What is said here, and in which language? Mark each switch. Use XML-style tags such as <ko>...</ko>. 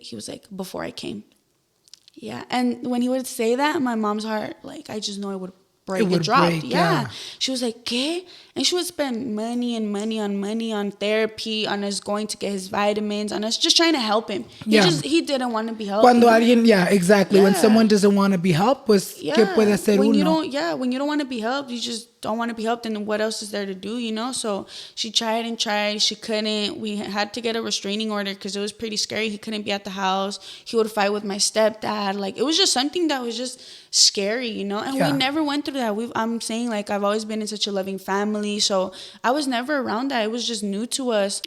<en>He was like, before I came. Yeah. And when he would say that, my mom's heart, like, I just know it would break. It dropped. Yeah. She was like, ¿qué? And she would spend money on therapy, on us going to get his vitamins, on us just trying to help him. He didn't want to be helped.</en> <es>Cuando alguien,</es> <en>exactly. When someone doesn't want to be helped,</en> <es>pues, ¿qué puede hacer</es> <en>when</en> <es>uno?</es> <en>When you don't want to be helped, you just don't want to be helped, and what else is there to do, you know? So she tried and tried. She couldn't. We had to get a restraining order because it was pretty scary. He couldn't be at the house. He would fight with my stepdad. Like, it was just something that was just scary, you know? And we never went through that. I'm saying, like, I've always been in such a loving family, so I was never around that. It was just new to us.</en>